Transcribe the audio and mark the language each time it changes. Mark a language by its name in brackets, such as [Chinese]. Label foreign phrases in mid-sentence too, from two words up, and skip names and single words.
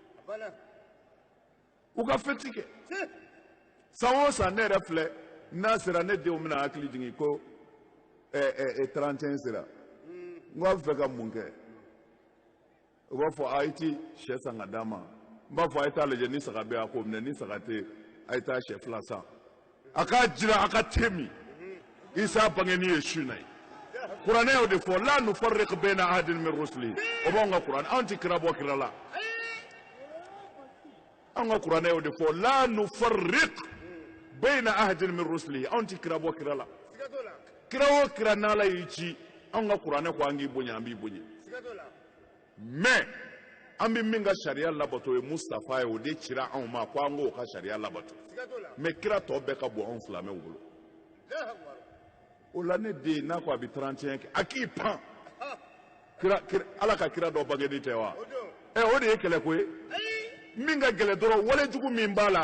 [Bambara] u ka fêti kɛ san o san ne yɛrɛ filɛ n'a sera ne denw bɛna hakili jigin ko 31 sera n ko a bɛ fɛ ka mun kɛ u b'a fɔ a ye ti sɛ san ka d'a ma n b'a fɔ a ye taa lajɛ ni saga bɛ a ko minɛ ni saga tɛ a ye taa sɛ fila san a k'a jira a ka te min Isa bangeni ye su na ye kuranɛ y'o de fɔ la [Arabic] نفرق بين أحد من رسله [Bambara] o b'anw ka kuranɛ anw tɛ kira bɔ kira la anw ka kuranɛ y'o de fɔ la [Arabic] نفرق بين أحد من رسله [Bambara] anw tɛ kira bɔ kira la kira o kira n'Ala y'i ci an ka kuranɛ ko an k'i bonya an b'i bonya mais an bɛ min ka sariya labato ye Mustafa ye o de cira anw ma ko an k'o ka sariya labato mais kira tɔ bɛɛ ka bon anw silamɛw bolo o la ne den n'a ko a bɛ 31 kɛ a k'i pan Ala ka kira dɔ bangeni tɛ wa o de ye kɛlɛ ko ye min ka gɛlɛ dɔrɔn walejugu min b'a la